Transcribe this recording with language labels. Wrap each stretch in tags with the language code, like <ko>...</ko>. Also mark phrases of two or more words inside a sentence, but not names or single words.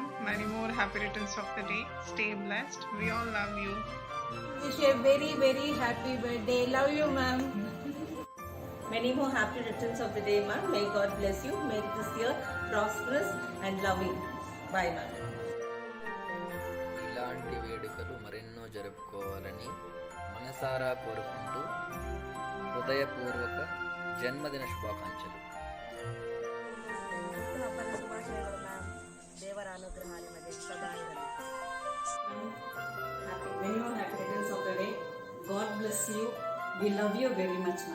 <en>Many more happy returns of the day. Stay blessed. We all love you. Wish you a very, very happy birthday. Love you, ma'am. Many more happy returns of the day, ma'am. May God bless you. Make this year prosperous and loving. Bye, ma'am.</en> <te>ఇలాంటి వేడుకలు మరెన్నో జరుపుకోవాలని మనసారా కోరుకుంటూ హృదయపూర్వక జన్మదిన శుభాకాంక్షలు.</te> <kn>ದೇವರ ಅನುಗ್ರಹ ಸದಾ ಇರಲಿ.</kn> <en>Many more happy returns of the day. God bless you. We love you very much, ma'am.</en>